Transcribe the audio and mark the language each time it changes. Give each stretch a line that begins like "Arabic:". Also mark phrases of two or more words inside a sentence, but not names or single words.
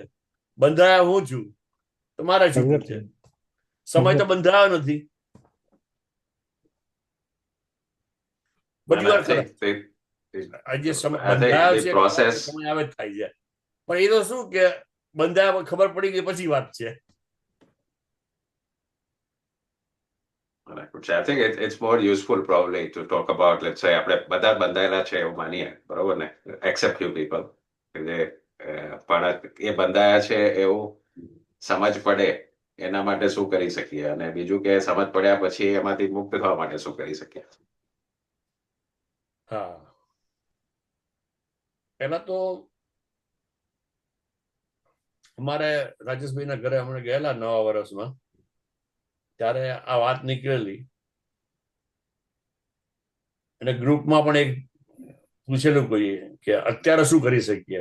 Gujarati: બંધાયા હું છું તો મારે છૂટવું છે. સમય તો બંધાયો નથી. બધી વાર જે બંધાયો છે સમય આવે જ થાય છે, પણ એ તો શું કે બંધાયા ખબર પડી ગઈ પછી વાત છે.
English: I think it's more useful probably to talk about, let's say,
Gujarati: આપણે બધા બંધાયેલા છે એવું માનીએ, બરોબર ને,
English: except few people
Gujarati: કે જે પણ એ બંધાયા છે એવું સમજ પડે એના માટે શું કરી શકીએ, અને બીજું કે સમજ પડ્યા પછી એમાંથી મુક્ત થવા માટે શું કરી શકીએ. હા, પહેલા તો અમારે રાજેશભાઈના ઘરે હમણાં ગયેલા નવા વર્ષમાં, ત્યારે આ વાત નીકળેલી અને ગ્રુપમાં પણ એક પૂછેલું કોઈએ કે અત્યારે શું કરી શકીએ.